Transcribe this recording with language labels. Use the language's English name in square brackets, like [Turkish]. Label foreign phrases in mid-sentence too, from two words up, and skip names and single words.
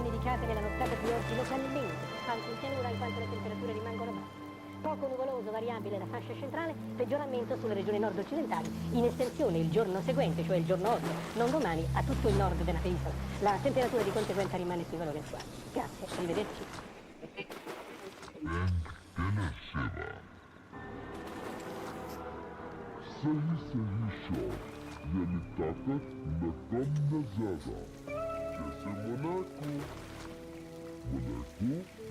[Italian] collocate nella nottata di oggi localmente, anche in pianura in quanto le temperature rimangono basse. Poco nuvoloso, variabile la fascia centrale, peggioramento sulle regioni nord-occidentali, in estensione il giorno seguente, cioè il giorno 8, non domani, a tutto il nord della penisola. La temperatura di conseguenza rimane sui valori attuali. Grazie, arrivederci. [Hindi] सही सही शॉट यानी ताकत न कम न ज्यादा जैसे मोनाको मोनाको